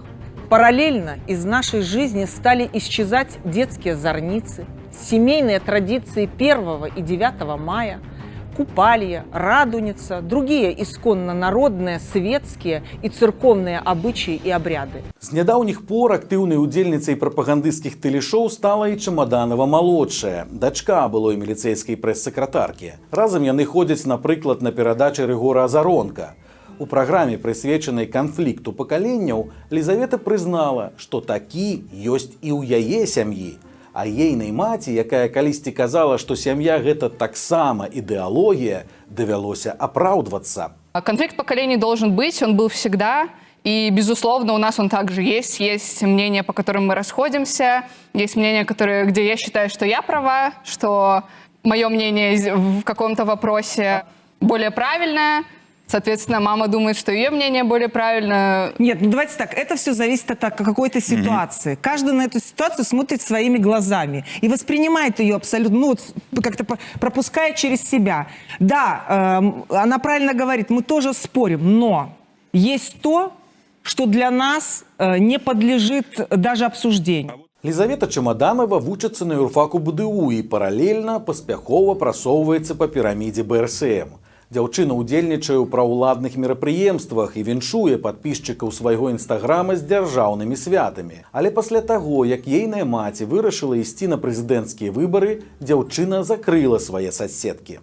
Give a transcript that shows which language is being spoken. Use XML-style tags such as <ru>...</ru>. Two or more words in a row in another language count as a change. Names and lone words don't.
<ru>Параллельно из нашей жизни стали исчезать детские зорницы, семейные традиции 1 и 9 мая, Купалья, Радуница, другие исконно народные, светские и церковные обычаи и обряды.</ru> <be>З нядаўніх пор актыўнай удзельніцай прапагандысцкіх тэлешоў стала і Чамаданова-малодшая, дачка былой міліцэйскай прэс-сакратаркі. Разам яны ходзяць, напрыклад, на перадачы Рыгора Азаронка. У праграме, прысвечанай канфлікту пакаленняў, Лізавета прызнала, што такі ёсць і ў яе сям'і. А ейнай маці, якая калісьці казала, што сям'я гэта таксама ідэалогія, давялося апраўдвацца.</be> <ru>Конфликт поколений должен быть, он был всегда. И, безусловно, у нас он также есть. Есть мнения, по которым мы расходимся. Есть мнения, где я считаю, что я права, что мое мнение в каком-то вопросе более правильное. Соответственно, мама думает, что ее мнение более правильное. Нет, ну давайте так, это все зависит от какой-то ситуации. Каждый на эту ситуацию смотрит своими глазами и воспринимает ее абсолютно, ну, как-то пропускает через себя. Да, она правильно говорит, мы тоже спорим, но есть то, что для нас не подлежит даже обсуждению.</ru> <be>Лізавета Чамаданова вучыцца на юрфаку БДУ і паралельна паспяхова прасоўваецца па пірамідзе БРСМ. Дзяўчына ўдзельнічае ў праўладных мерапрыемствах і віншуе падпісчыкаў свайго інстаграма з дзяржаўнымі святамі. Але пасля таго, як ейная маці вырашыла ісці на прэзідэнцкія выбары, дзяўчына закрыла свае соцсеткі.</be>